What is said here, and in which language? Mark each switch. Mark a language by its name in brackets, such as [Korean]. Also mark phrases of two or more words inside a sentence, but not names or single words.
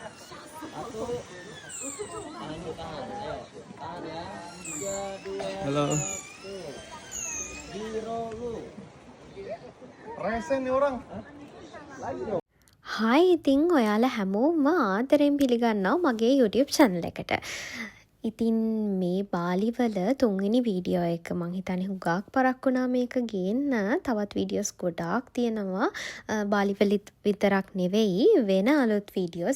[Indonesian] Satu. Tahan. Ayo. Tahan ya. 3, 2, Halo. 1. Zero lu. Rese nih orang. Lagi dong. [Sinhala] හායි ඉතින් ඔයාලා හැමෝම ආදරෙන් පිළිගන්නවා මගේ YouTube channel එකට. ඉතින් මේ බාලිවල තුන්වෙනි වීඩියෝ එක මං හිතන්නේ හුඟක් පරක් වුණා මේක ගේන්න. තවත් වීඩියෝස් ගොඩාක් තියෙනවා. බාලිවල විතරක් නෙවෙයි වෙන අලුත් වීඩියෝස්.